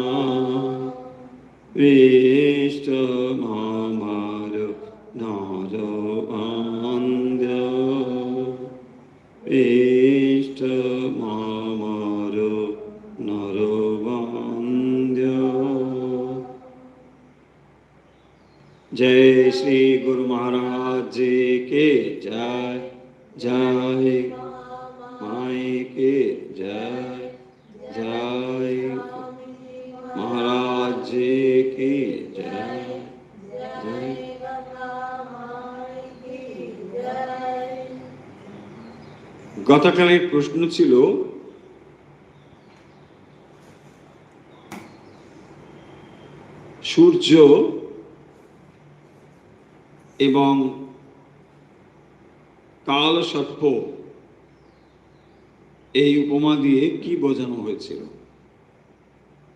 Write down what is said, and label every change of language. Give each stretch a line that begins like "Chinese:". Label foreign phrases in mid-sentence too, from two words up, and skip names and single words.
Hindi: इष्ट ममर नर बंध्य इष्ट ममर नर बंध्य। जय श्री गुरु महाराज जी के जय। जय माई के जय। जय महाराज जी की जय।
Bangla: जय গতকালের প্রশ্ন ছিল সূর্য এবং কালসর্প এই উপমা দিয়ে কি বোঝানো হয়েছিল।